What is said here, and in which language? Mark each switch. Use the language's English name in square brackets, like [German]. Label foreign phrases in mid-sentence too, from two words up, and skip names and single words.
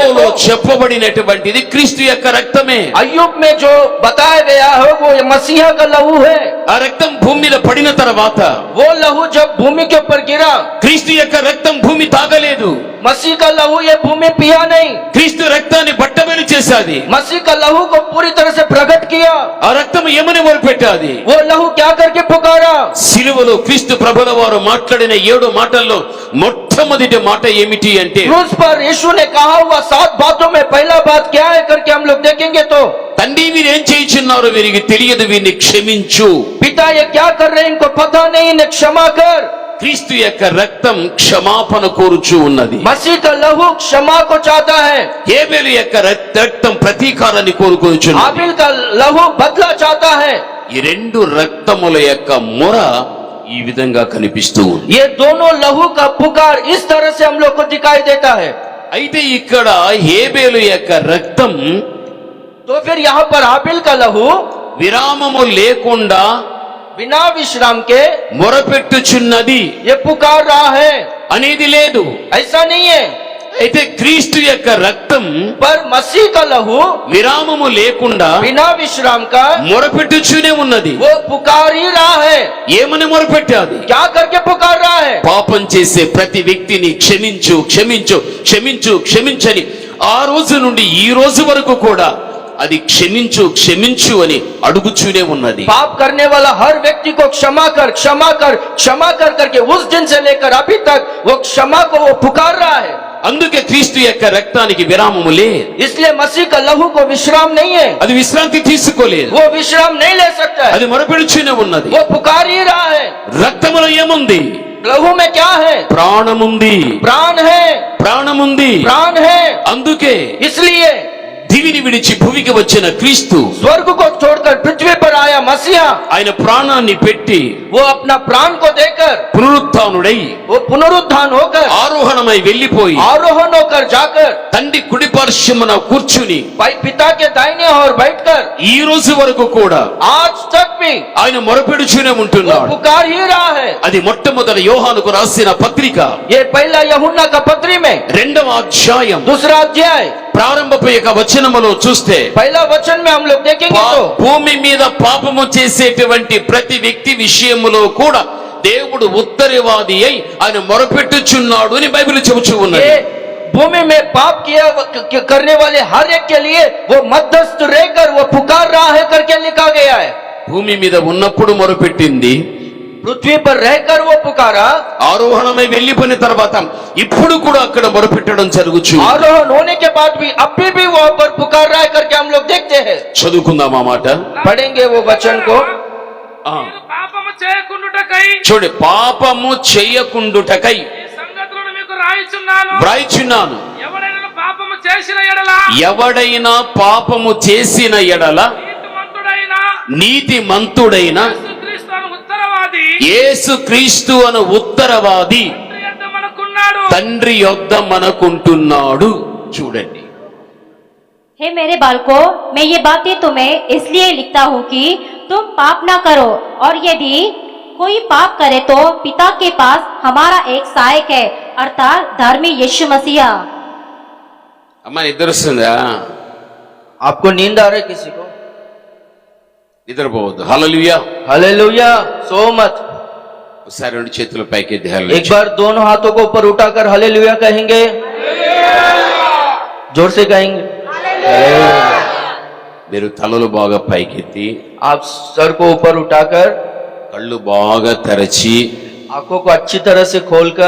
[Telugu] యోబులో [Hindi] तो [Telugu] చెప్పబడినటువంటిది క్రీస్తు యొక్క రక్తమే. [Hindi] अय्यूब में जो बताया गया है वो मसीहा का लहू है। [Telugu] ఆ రక్తం భూమి మీద పడిన తర్వాత [Hindi] वो लहू जब भूमि के ऊपर गिरा, [Telugu] క్రీస్తు యొక్క రక్తం భూమి తాగలేదు. [Hindi] मसीह का लहू ये भूमि पिया नहीं, [Telugu] క్రీస్తు రక్తాన్ని బట్టబయలు చేశాది. [Hindi] मसीह का लहू को पूरी तरह से प्रकट किया। [Telugu] ఆ రక్తం ఏమని మొరపెట్టాది? [Hindi] वो लहू क्या करके पुकारा? [Telugu] సిలువలో క్రీస్తు ప్రభుల వారు మాట్లాడిన 7 మాటల్లో మొట్టమొదటి మాట ఏమిటి అంటే, [Hindi] क्रूस पर यीशु ने कहा हुआ 7 बातों में पहला बात क्या है करके हम लोग देखेंगे तो, [Telugu] తండ్రి వీరేం చేయుచున్నారో వీరికి తెలియదు, వీరిని క్షమించు. [Hindi] पिता ये क्या कर रहे हैं इनको पता नहीं, इन्हें क्षमा कर। [Telugu] క్రీస్తు యొక్క రక్తం క్షమాపణ కోరుచూ ఉన్నది. [Hindi] मसीह का लहू क्षमा को चाहता है, [Telugu] హేబెలు యొక్క రక్తం ప్రతీకారాన్ని కోరుకొనుచున్నది. [Hindi] हाबिल का लहू बदला चाहता है। [Telugu] ఈ 2 రక్తముల యొక్క మొర ఈ విధంగా కనిపిస్తూ ఉంది. [Hindi] ये दोनों लहू का पुकार इस तरह से हम लोग को दिखाई देता है। [Telugu] అయితే ఇక్కడ హేబెలు యొక్క రక్తం [Hindi] तो फिर यहाँ पर हाबिल का लहू [Telugu] విరామము లేకుండా [Hindi] बिना विश्राम के [Telugu] మొరపెట్టుచున్నది [Hindi] ये पुकार रहा है, [Telugu] అనేది లేదు. [Hindi] ऐसा नहीं है। [Telugu] అయితే క్రీస్తు యొక్క రక్తం [Hindi] पर मसीह का लहू [Telugu] విరామము లేకుండా [Hindi] बिना विश्राम का [Telugu] మొరపెట్టుచునే ఉన్నది. [Hindi] वो पुकार ही रहा है। [Telugu] ఏమని మొరపెట్టాది? [Hindi] क्या करके पुकार रहा है? [Telugu] పాపం చేసే ప్రతి వ్యక్తిని క్షమించు క్షమించు క్షమించు క్షమించని ఆ రోజు నుండి ఈ రోజు వరకు కూడా అది క్షమించు క్షమించు అని అడుగుచూనే ఉన్నది. [Hindi] पाप करने वाला हर व्यक्ति को क्षमा कर क्षमा कर क्षमा कर करके उस दिन से लेकर अभी तक वो क्षमा को वो पुकार रहा है। [Telugu] అందుకే క్రీస్తు యొక్క రక్తానికి విరామము లేదు. [Hindi] इसलिए मसीह का लहू को विश्राम नहीं है, [Telugu] అది విశ్రాంతి తీసుకోలేదు. [Hindi] वो विश्राम नहीं ले सकता है, [Telugu] అది మొరపెడుచూనే ఉన్నది. [Hindi] वो पुकार ही रहा है। [Telugu] రక్తములో ఏముంది? [Hindi] लहू में क्या है? [Telugu] ప్రాణముంది. [Hindi] प्राण है, [Telugu] ప్రాణముంది. [Hindi] प्राण है। [Telugu] అందుకే [Hindi] इसलिए [Telugu] దివిని విడిచి భూమికి వచ్చిన క్రీస్తు [Hindi] स्वर्ग को छोड़कर पृथ्वी पर आया मसीहा, [Telugu] ఆయన ప్రాణాన్ని పెట్టి [Hindi] वो अपना प्राण को देकर [Telugu] పునరుత్థానుడై [Hindi] वो पुनरुत्थान होकर [Telugu] ఆరోహణమై వెళ్లిపోయి [Hindi] आरोहण होकर जाकर [Telugu] తండ్రి కుడి పార్శ్వమున కూర్చుని [Hindi] भाई पिता के दाहिने और बैठकर [Telugu] ఈ రోజు వరకు కూడా [Hindi] आज तक भी [Telugu] ఆయన మొరపెడుచూనే [Hindi] वो [Telugu] ఉంటున్నాడు. [Hindi] पुकार ही रहा है। [Telugu] అది మొట్టమొదటి యోహానుకు రాసిన పత్రిక [Hindi] ये पहला यूहन्ना का पत्री में [Telugu] 2వ అధ్యాయం [Hindi] दूसरा अध्याय [Telugu] ప్రారంభపు యొక్క వచనములో చూస్తే [Hindi] पहला वचन में हम लोग देखेंगे तो [Telugu] భూమి మీద పాపము చేసేటువంటి ప్రతి వ్యక్తి విషయములో కూడా దేవుడు ఉత్తరవాది అయి ఆయన మొరపెట్టుచున్నాడు అని బైబిల్ చెబుతూ ఉన్నది. [Hindi] ये भूमि में पाप करने वाले हर एक के लिए वो मध्यस्थ रहकर वो पुकार रहा है करके लिखा गया है। [Telugu] భూమి మీద ఉన్నప్పుడు మొరపెట్టింది, [Hindi] पृथ्वी पर रहकर वो पुकारा, [Telugu] ఆరోహణమై వెళ్లిపోయిన తర్వాత ఇప్పుడు కూడా అక్కడ మొరపెట్టడం జరుగుచు. [Hindi] आरोहण होने के बाद भी अभी भी वहां पर पुकार रहा है करके हम लोग देखते हैं। [Telugu] చదువుకుందాం ఆ మాట. [Hindi] पढ़ेंगे वो वचन को। [Telugu] మీరు పాపము చేయకుండుటకై చూడండి, పాపము చెయ్యకుండుటకై ఈ సంగతులను మీకు రాయిచున్నాను. వ్రాయిచున్నాను. ఎవడైనా పాపము చేసిన ఎడల ఎవడైనా పాపము చేసిన ఎడల నీతిమంతుడైన యేసుక్రీస్తు అను ఉత్తరవాది యేసుక్రీస్తు అను ఉత్తరవాది తండ్రి యొద్ద మనకున్నాడు. తండ్రి యొద్ద మనకుంటున్నాడు. చూడండి, [Hindi] हे मेरे बालकों, मैं ये बातें तुम्हें इसलिए लिखता हूँ कि तुम पाप ना करो, और यदि कोई पाप करे तो पिता के पास हमारा एक सहायक है, अर्थात धर्मी यीशु मसीह। [Telugu] అమ్మా నిద్ర వస్తుందా? [Hindi] आपको नींद आ रही किसी को? [Telugu] నిద్రపోవద్దు. హల్లెలూయా. [Hindi] हालेलुया, सो मत। [Telugu] ఒకసారి 2 చేతులు పైకెత్తి [Hindi] एक [Telugu] హల్లెలూయా. [Hindi] बार दोनों हाथों को ऊपर उठाकर हालेलुया कहेंगे, जोर से कहेंगे। [Telugu] మీరు తలలు బాగా పైకెత్తి [Hindi] आप सर को ऊपर उठाकर [Telugu] కళ్ళు బాగా తెరచి [Hindi] आंखों को अच्छी तरह से खोलकर